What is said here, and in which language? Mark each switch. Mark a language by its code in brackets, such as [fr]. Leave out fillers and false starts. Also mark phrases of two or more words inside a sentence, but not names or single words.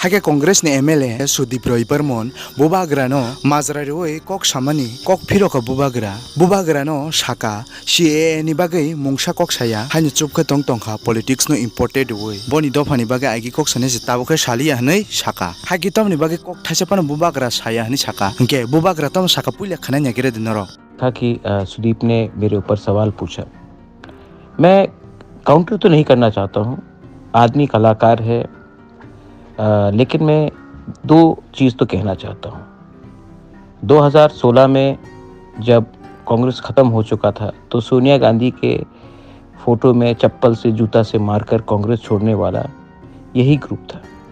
[trp] Hake Congress ni MLA Sudip Roy Bermon bubagra no mazrari oi kok samani kok phiroka bubagra no saka CAA ni bagai mungsa kok saya haini chupkha tongtongkha politics no imported oi boni dofani bagai agi kok sane je tabukhe salia hanai saka hagi tomni bagai kok thaisapana bubagra saya hani saka ke bubagra tom saka puile khana nyagire dinaro [hi] था कि सुदीप ने मेरे ऊपर सवाल पूछा। मैं काउंटर तो नहीं करना चाहता हूँ, आदमी कलाकार है, लेकिन मैं दो चीज़ तो कहना चाहता हूँ। 2016 में जब कांग्रेस ख़त्म हो चुका था तो सोनिया गांधी के फ़ोटो में चप्पल से जूता से मारकर कांग्रेस छोड़ने वाला यही ग्रुप था।